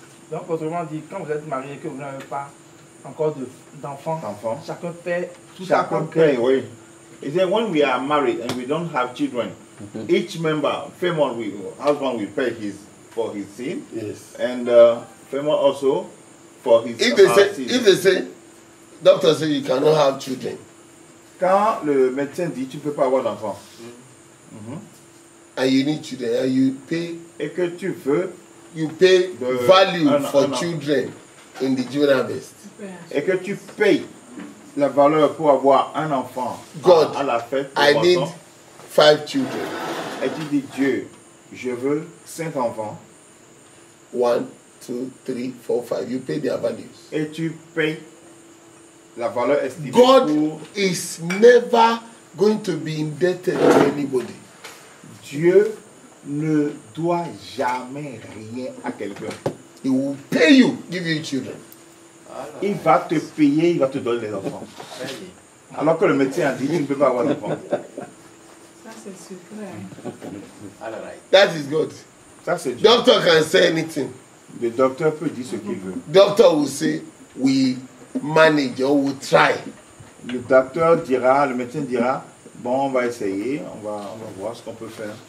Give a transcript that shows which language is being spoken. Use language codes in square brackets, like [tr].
[fr] Donc, autrement dit, quand vous êtes marié et que vous n'avez pas encore d'enfants, chacun paie tout ça comme paie. Oui. [en] He said, when we are married and we don't have children, each member, husband will pay for his seed. Yes. And female also for his seed. If they say, doctor say you cannot have children. [fr] Quand le médecin dit tu peux pas avoir d'enfant, [en] and you need children, and you pay, [fr] et que tu veux, [en] you pay value for children in the jewel harvest. [fr] Et que tu payes la valeur pour avoir un enfant [en] God, [fr] à la fête. [en] I need 5 children. [fr] Et tu dis Dieu, je veux 5 enfants. [en] 1, 2, 3, 4, 5. You pay their values. [fr] Et tu payes la valeur estimée. [en] God is never going to be indebted to anybody. [fr] Dieu ne doit jamais rien à quelqu'un. [en] He will pay you, give you children. [fr] Il va te payer, il va te donner les enfants. Alors que le médecin a dit, tu ne peux pas avoir d'enfants. Ça c'est secret. [en] That is God. [fr] Ça c'est Dieu. [en] Doctor can say anything. [fr] Le docteur peut dire ce qu'il veut. [en] Doctor will say, we manage or we try. [fr] Le docteur dira, le médecin dira, bon, on va essayer, on va voir ce qu'on peut faire.